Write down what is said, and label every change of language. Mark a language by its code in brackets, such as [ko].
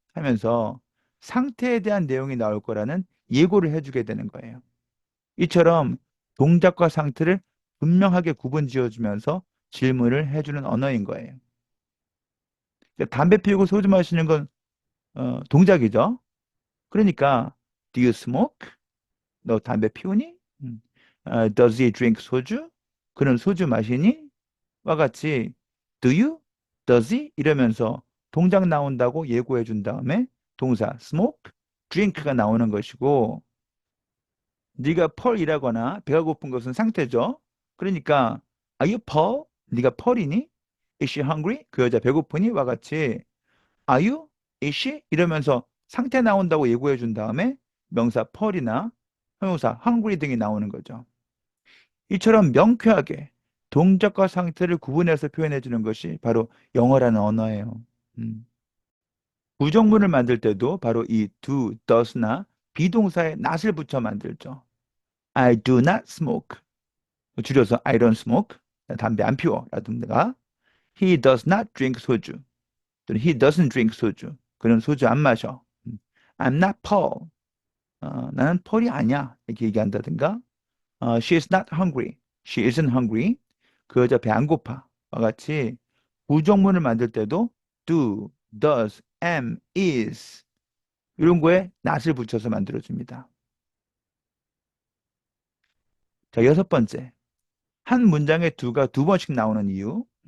[ko] 하면서 상태에 대한 내용이 나올 거라는 예고를 해주게 되는 거예요. 이처럼 동작과 상태를 분명하게 구분 지어주면서 질문을 해주는 언어인 거예요. 그러니까 담배 피우고 소주 마시는 건 동작이죠. [en] 그러니까 Do you smoke? [ko] 너 담배 피우니? [en] Does he drink 소주? [ko] 그는 소주 마시니? 와 같이 [en] Do you? Does he? [ko] 이러면서 동작 나온다고 예고해 준 다음에 동사 smoke, drink가 나오는 것이고 네가 펄이라거나 배가 고픈 것은 상태죠. [en] 그러니까 Are you Paul? [ko] 네가 펄이니? [en] Is she hungry? [ko] 그 여자 배고프니? 와 같이 [en] Are you? Is she? [ko] 이러면서 상태 나온다고 예고해 준 다음에 명사 펄이나 형용사 hungry 등이 나오는 거죠. 이처럼 명쾌하게 동작과 상태를 구분해서 표현해 주는 것이 바로 영어라는 언어예요. 음. 부정문을 만들 때도 바로 이 do, does나 비동사에 not을 붙여 만들죠. [en] I do not smoke. [ko] 줄여서 [en] I don't smoke. [ko] 담배 안 피워. 라든가 [en] He does not drink 소주. [ko] 또는 [en] He doesn't drink 소주. [ko] 그는 소주 안 마셔. [en] I'm not Paul. [ko] 나는 폴이 아니야. 이렇게 얘기한다든가 [en] She is not hungry. She isn't hungry. [ko] 그 여자 배 안 고파. 와 같이 부정문을 만들 때도 do, does, am, is 이런 거에 not을 붙여서 만들어줍니다. 자, 여섯 번째. 한 문장에 do가 두 번씩 나오는 이유.